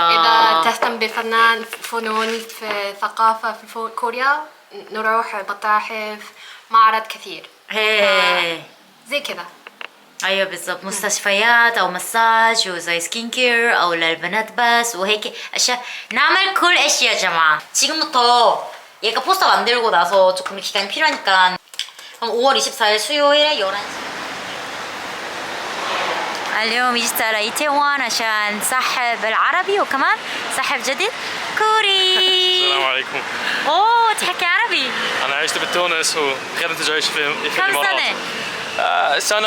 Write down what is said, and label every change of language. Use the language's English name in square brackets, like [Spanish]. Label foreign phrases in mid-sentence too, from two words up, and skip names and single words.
[Arabic] إذا تهتم بفنان فنون في ثقافة في كوريا نروح متاحف معرض كثير. هي زي كذا. ايوه بالضبط. مستشفيات او مساج وزي [English] skin care [Arabic] او للبنات بس وهيك اشياء نعمل كل اشياء يا جماعه. [Korean] 지금부터 얘가 포스터 만들고 나서 조금 기간이 필요하니까 그럼 5월 24일 수요일에 11시. [Arabic] اليوم جيت على ايتاوان عشان صاحب العربي وكمان صاحب جديد كوري. السلام عليكم. اوه تحكي عربي؟ أنا عشت بتونس وخدمت الجيش في كم الإمارات. سنة؟